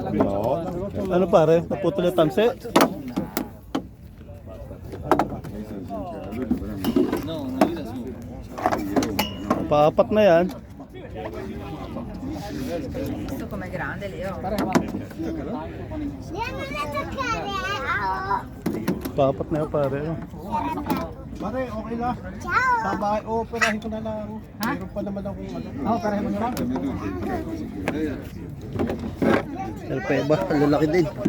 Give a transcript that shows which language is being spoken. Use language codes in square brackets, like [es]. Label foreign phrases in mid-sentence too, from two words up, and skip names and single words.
[tl] No. Ano pare? Naputol yung tanse? Paapat na yan. [it] Visto com'è grande Leo? [tl] Paapat na yan pare. Pare, okay lang. Sa bahay, operahin ko na lang. Meron pa naman akong ano. Pare, mo lang. Pero ba? Lalaki din.